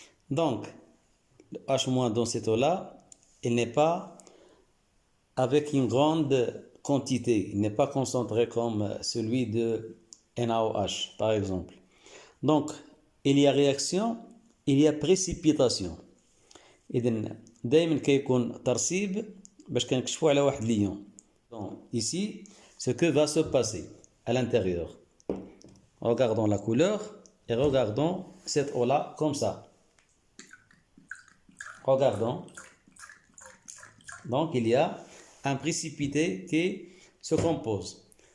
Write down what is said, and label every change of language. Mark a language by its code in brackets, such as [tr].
[fr] Donc, le H- dans cette eau-là, il n'est pas avec une grande quantité, il n'est pas concentré comme celui de NaOH, par exemple. Donc, il y a réaction, il y a précipitation. [ar] إذن دائما كيكون ترسيب باش كنكشفوا على واحد ليون. [fr] Donc, ici, ce que va se passer à l'intérieur. Regardons la couleur et regardons cette eau-là comme ça. Regardons. Donc, il y a un précipité qui se compose.